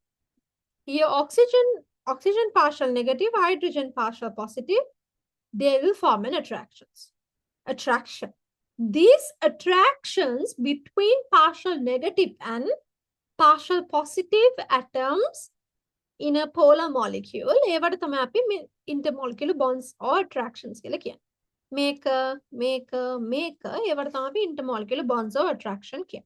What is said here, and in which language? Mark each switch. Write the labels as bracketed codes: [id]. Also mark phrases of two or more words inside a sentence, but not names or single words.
[en] Here oxygen partial negative, hydrogen partial positive, they will form an attraction. These attractions between partial negative and partial positive atoms in a polar molecule, [si] ඒවට තමයි අපි [en] intermolecular bonds or attractions [si] කියලා කියන්නේ. මේක ඒවට තමයි අපි [en] intermolecular bonds or attraction [si] කියන්නේ.